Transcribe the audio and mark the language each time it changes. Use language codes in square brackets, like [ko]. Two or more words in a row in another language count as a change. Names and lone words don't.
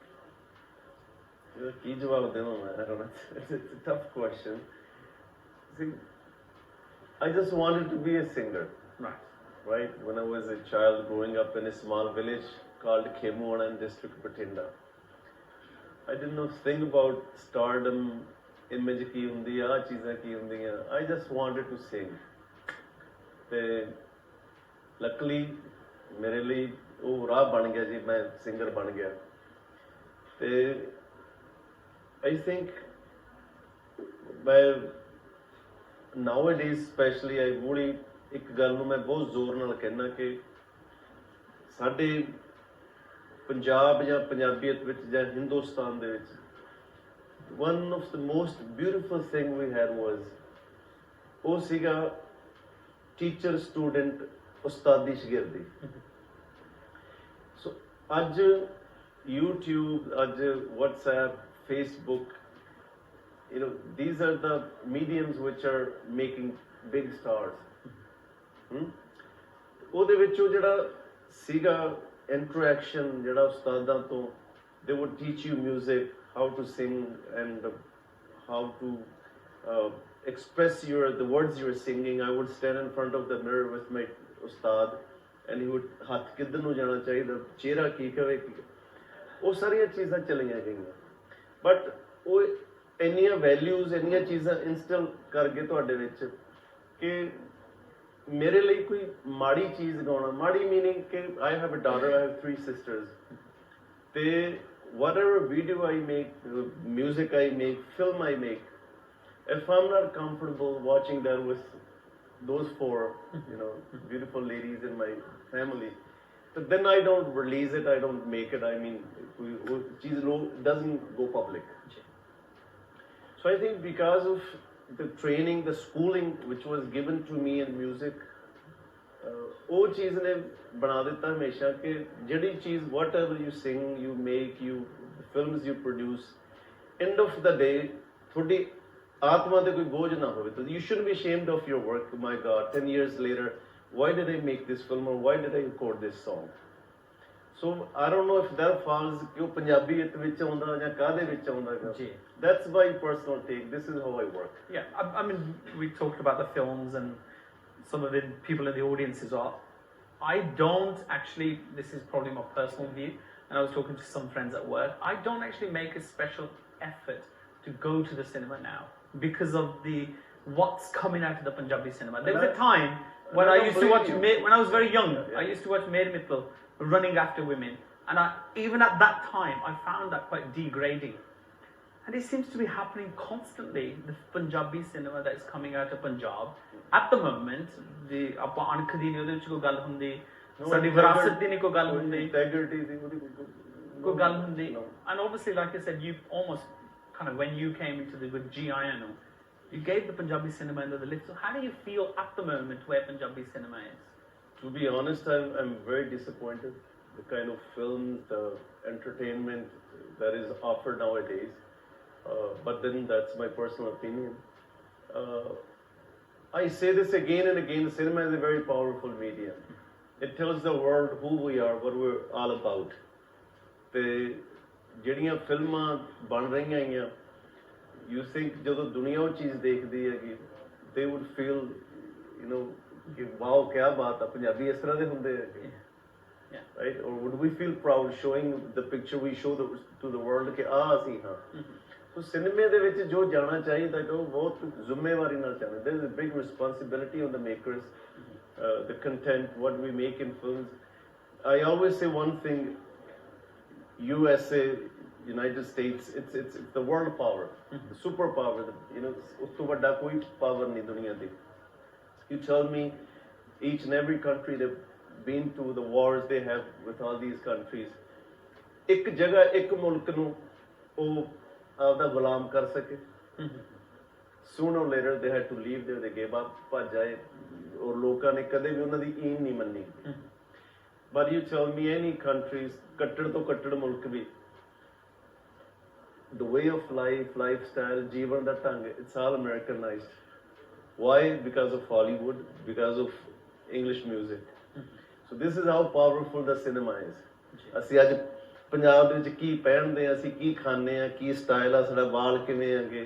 [en] I don't know. It's a tough question. See, I just wanted to be a singer. Right? When I was a child growing up in a small village called Khemuana in district Batinda. I didn't know thing about stardom, image [pa] ਕੀ ਹੁੰਦੀ ਹੈ, ਚੀਜ਼ਾਂ ਕੀ ਹੁੰਦੀ ਹੈ. [en] I just wanted to sing. [pa] Te luckily mere liye ਉਹ ਰਾਹ ਬਣ ਗਿਆ ਜੀ ਮੈਂ ਸਿੰਗਰ ਬਣ ਗਿਆ ਤੇ [en] I think nowadays especially I really [pa] ਇੱਕ ਗੱਲ ਨੂੰ ਮੈਂ ਬਹੁਤ ਜ਼ੋਰ ਨਾਲ ਕਹਿਣਾ ਕਿ ਸਾਡੇ ਪੰਜਾਬ ਜਾਂ ਪੰਜਾਬੀਅਤ ਵਿੱਚ ਜਾਂ ਹਿੰਦੁਸਤਾਨ ਦੇ ਵਿੱਚ [en] one of the most beautiful thing we had was [pa] ਉਹ ਸੀਗਾ [en] teacher student [pa] ਉਸਤਾਦੀ ਸ਼ਾਗਿਰਦੀ So, ਅੱਜ YouTube, ਅੱਜ WhatsApp, [en] Facebook, these are the mediums which are making big stars. [pa] ਉਹਦੇ ਵਿੱਚੋਂ ਜਿਹੜਾ ਸੀਗਾ interaction ਜਿਹੜਾ ਉਸਤਾਦਾਂ ਤੋਂ [en] they would teach you music, how to sing and how to express the words you were singing. I would stand in front of the mirror with my ustad and he would [pa] ਹੱਥ ਕਿੱਧਰ ਨੂੰ ਜਾਣਾ ਚਾਹੀਦਾ ਚਿਹਰਾ ਕੀ ਕਵੇ ਉਹ ਸਾਰੀਆਂ ਚੀਜ਼ਾਂ ਚਲੀਆਂ ਗਈਆਂ ਬਟ ਉਹ ਇੰਨੀਆਂ ਵੈਲਿਊਜ਼ ਇੰਨੀਆਂ ਚੀਜ਼ਾਂ ਇੰਸਟਿਲ ਕਰ ਗਏ ਤੁਹਾਡੇ ਵਿੱਚ ਕਿ ਮੇਰੇ ਲਈ ਕੋਈ ਮਾੜੀ ਚੀਜ਼ ਗਾਉਣਾ ਮਾੜੀ ਮੀਨਿੰਗ ਕਿ [en] I have a daughter, I have 3 sisters ਤੇ whatever video I make, music I make, film I make, if I'm not comfortable watching that with those 4, beautiful ladies in my family, but then I don't release it, I don't make it. I mean, it doesn't go public. So I think because of the training, the schooling which was given to me in music, [pa] ਉਹ ਚੀਜ਼ ਨੇ ਬਣਾ ਦਿੱਤਾ ਹਮੇਸ਼ਾ ਕਿ ਜਿਹੜੀ ਚੀਜ਼ [en] whatever you sing, you make, the films you produce, end of the day [pa] ਤੁਹਾਡੀ ਆਤਮਾ ਤੇ ਕੋਈ ਬੋਝ ਨਾ ਹੋਵੇ ਤਾਂ [en] you shouldn't be ashamed of your work. My God, 10 years later, why did I make this film or why did I record this song? So I don't know if that falls [pa] ਕਿ ਉਹ ਪੰਜਾਬੀਅਤ ਵਿੱਚ ਆਉਂਦਾ ਜਾਂ ਕਾਹਦੇ ਵਿੱਚ ਆਉਂਦਾ ਜੀ [en] that's my personal take. This is how I work. Yeah, I mean we talked about the films and some of the people in the audience as well. I don't actually, this is probably my personal view, and I was talking to some friends at work, I don't actually make a special effort to go to the cinema now because of what's coming out of the Punjabi cinema. There was a time when I used to watch, when I was very young, I used to watch Mere Mittal running after women, and even at that time I found that quite degrading. And it seems to be happening constantly. The Punjabi cinema that is coming out of Punjab at the moment, [pa] ਆਪਾਂ ਅਣਖ ਦੀ ਨਹੀਂ ਉਹਦੇ ਵਿੱਚ ਕੋਈ ਗੱਲ ਹੁੰਦੀ ਸਾਡੀ ਵਿਰਾਸਤ ਦੀ ਨਹੀਂ ਕੋਈ ਗੱਲ ਹੁੰਦੀ integrity ਦੀ Good ਗੱਲ ਹੁੰਦੀ. [en] No. And obviously, like I said, you almost kind of, when you came into the with GIN, you gave the Punjabi cinema another lift. So how do you feel at the moment where Punjabi cinema is? To be honest, I'm very disappointed. The kind of films, the entertainment that is offered nowadays. But then that's my personal opinion. I say this again and again, cinema is a very powerful medium. It tells the world who we are, what we're all about. [pa] ਤੇ ਜਿਹੜੀਆਂ ਫਿਲਮਾਂ ਬਣ ਰਹੀਆਂ ਹੈਗੀਆਂ, [en] you think [pa] ਜਦੋਂ ਦੁਨੀਆ ਉਹ ਚੀਜ਼ ਦੇਖਦੀ ਹੈਗੀ, [en] they would feel, you know, [pa] ਕਿ ਵਾਓ ਕਿਆ ਬਾਤ ਆ, ਪੰਜਾਬੀ ਇਸ ਤਰ੍ਹਾਂ ਦੇ ਹੁੰਦੇ ਹੈਗੇ, [en] right? Or would we feel proud showing the picture we show to the world [pa] ਕਿ ਆਹ ਅਸੀਂ ਹਾਂ? ਸੋ ਸਿਨੇਮੇ ਦੇ ਵਿੱਚ ਜੋ ਜਾਣਾ ਚਾਹੀਦਾ ਉਹ ਬਹੁਤ ਜ਼ਿੰਮੇਵਾਰੀ ਨਾਲ ਜਾਣਾ. [en] There is a big responsibility on the makers, the content, what we make in films. I always say one thing, USA, United States, it's the world power, the superpower, you know, [pa] ਉਸ ਤੋਂ ਵੱਡਾ ਕੋਈ power ਨਹੀਂ ਦੁਨੀਆ ਦੀ. [en] You tell me, each and every country they've been to, the wars they have with all these countries, [pa] ਇੱਕ ਜਗ੍ਹਾ ਇੱਕ ਮੁਲਕ ਨੂੰ ਉਹ ਆਪਦਾ ਗੁਲਾਮ ਕਰ ਸਕੇ. [en] Sooner or later they had to leave there, they gave up, [pa] ਭੱਜ ਆਏ, ਔਰ ਲੋਕਾਂ ਨੇ ਕਦੇ ਵੀ ਉਹਨਾਂ ਦੀ ਈਨ ਨਹੀਂ ਮੰਨੀ. [en] But you tell me any countries, [pa] ਕੱਟੜ ਤੋਂ ਕੱਟੜ ਮੁਲਕ ਵੀ, [en] the way of life, lifestyle, [pa] ਜੀਵਨ ਦਾ ਢੰਗ, [en] it's all Americanized. Why? Because of Hollywood, because of English music. So this is how powerful the cinema is. [pa] ਅਸੀਂ ਅੱਜ ਪੰਜਾਬ ਦੇ ਵਿੱਚ ਕੀ ਪਹਿਨਦੇ ਆ, ਅਸੀਂ ਕੀ ਖਾਂਦੇ ਆ, ਕੀ ਸਟਾਈਲ ਆ, ਸਾਡਾ ਵਾਲ ਕਿਵੇਂ ਹੈਗੇ.